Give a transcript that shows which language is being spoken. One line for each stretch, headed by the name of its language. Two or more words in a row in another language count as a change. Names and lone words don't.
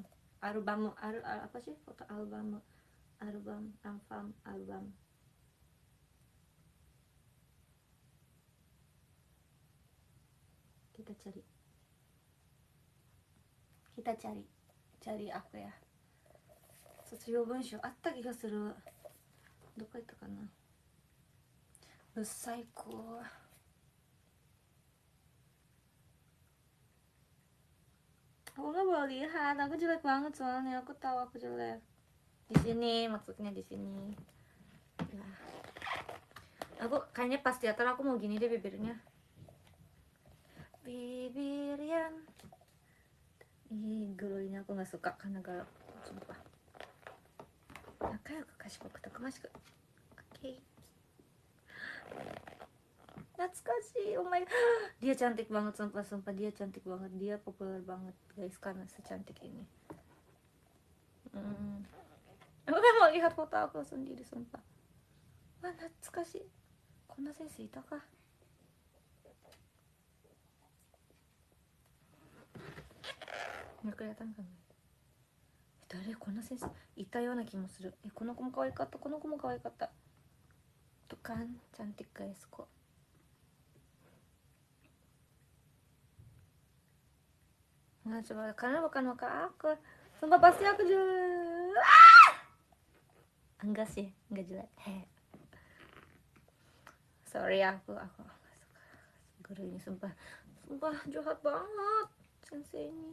Indonesian: Apa sih foto album? Album. Kita cari aku ya.
Japanese: 卒業文集あった気がする。どこ行ったかな。うっさい子。
Indonesian: Aku nggak boleh lihat, aku jelek banget soalnya. Aku tahu aku jelek. Di sini, maksudnya di sini. Nah. Aku kayaknya pas teater aku mau gini deh bibirnya. Bibir yang glow ini aku nggak suka karena galak, sumpah.
Japanese: 仲良く賢く逞しく.
Indonesian: Oke.
English: Natsukashi, oh my god.
Indonesian: Dia cantik banget, sumpah dia cantik banget. Dia populer banget guys karena secantik ini. Aku kan mau lihat foto aku sendiri, sumpah.
Japanese: Wah, 懐かしい。こんな先生いたか?
Indonesian: Nggak kelihatan kan?
Japanese: 誰こんな先生いたような気もする。この子も可愛かった。この子も可愛かった。
Indonesian: Tuh kan, cantik guys kok. Nggak coba, karena bukan muka aku. Sumpah pasti aku jelek. Enggak sih, enggak jelek. Sorry aku nggak suka guru ini, sumpah jahat banget sensei ini.